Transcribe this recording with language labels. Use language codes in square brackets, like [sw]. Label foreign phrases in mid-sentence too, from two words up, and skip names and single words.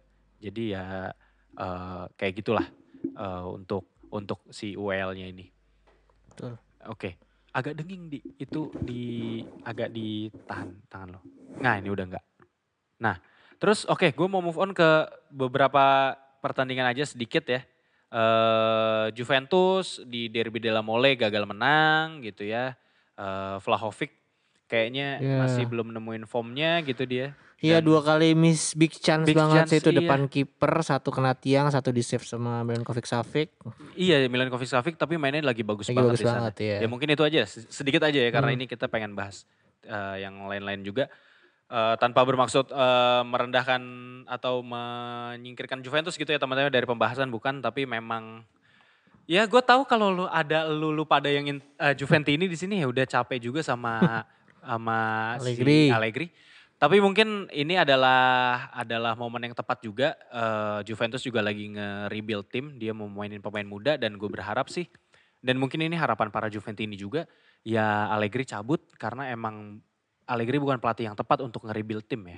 [id] Jadi ya kayak gitulah untuk si UEL-nya ini. Betul. Oke. Agak denging itu agak ditahan tangan lo. Nah ini udah enggak. Nah terus oke gue mau [en] move on [id] ke beberapa pertandingan aja sedikit ya. Juventus di Derby della Mole gagal menang gitu ya. Vlahovic kayaknya masih Ya. belum nemuin formnya gitu dia. Iya, dua Dan kali [en] miss big chance [id] big banget sih chance itu, iya. depan kiper, satu kena tiang, satu di save sama Milinkovic Savic. Iya Milankovic Savic tapi mainnya lagi bagus Lagi banget bagus di sana. banget ya. Ya mungkin itu aja sedikit aja ya karena Hmm. ini kita pengen bahas yang lain-lain juga. Tanpa bermaksud merendahkan atau menyingkirkan Juventus gitu ya teman-teman dari pembahasan bukan tapi memang ya gue tahu kalau lu pada yang Juventini di sini ya udah capek juga sama si Allegri. Allegri. Tapi mungkin ini adalah momen yang tepat juga. Juventus juga lagi nge-rebuild tim, dia mau mainin pemain muda dan gue berharap sih dan mungkin ini harapan para Juventini juga ya Allegri cabut karena emang Allegri bukan pelatih yang tepat untuk nge-rebuild tim ya.